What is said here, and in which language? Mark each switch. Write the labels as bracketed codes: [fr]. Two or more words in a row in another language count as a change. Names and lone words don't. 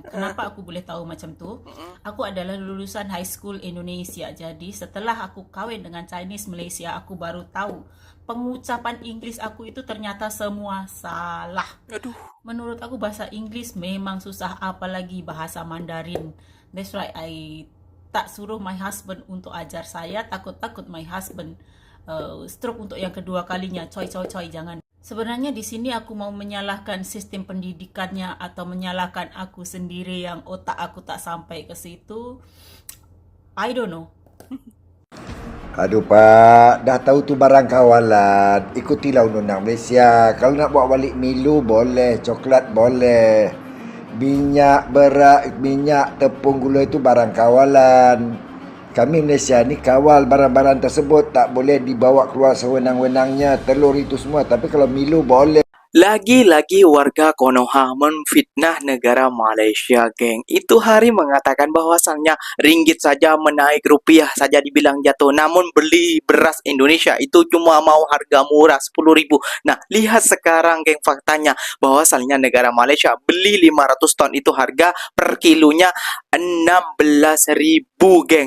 [ms] Kenapa aku boleh tahu macam tu? Aku adalah lulusan [en] high school [ms] Indonesia. [id] Jadi setelah aku kahwin dengan Chinese Malaysia, aku baru tahu pengucapan Inggris aku itu ternyata semua salah. Menurut aku bahasa Inggris memang susah, apalagi bahasa Mandarin. [en] That's why I [ms] tak suruh [en] my husband [ms] untuk ajar saya. [id] Takut-takut [en] my husband stroke [id] untuk yang kedua kalinya. Coy, jangan. Sebenarnya di sini aku mau menyalahkan sistem pendidikannya atau menyalahkan aku sendiri yang otak aku tak sampai ke situ. [en] I don't know. [ms] Aduh Pak, dah tahu tu barang kawalan. Ikutilah undang-undang Malaysia. Kalau nak bawa balik Milo boleh, coklat boleh. Minyak, beras, minyak, tepung, gula itu barang kawalan. Kami Malaysia ni kawal barang-barang tersebut, tak boleh dibawa keluar sewenang-wenangnya. Telur itu semua, tapi kalau Milo boleh. [id] Lagi-lagi warga Konoha menfitnah negara Malaysia, geng. Itu hari mengatakan bahwasannya ringgit saja menaik, rupiah saja dibilang jatuh. Namun beli beras Indonesia itu cuma mau harga murah 10.000. Nah, lihat sekarang, geng, faktanya bahwasannya negara Malaysia beli 500 ton itu harga per kilonya 16.000, geng.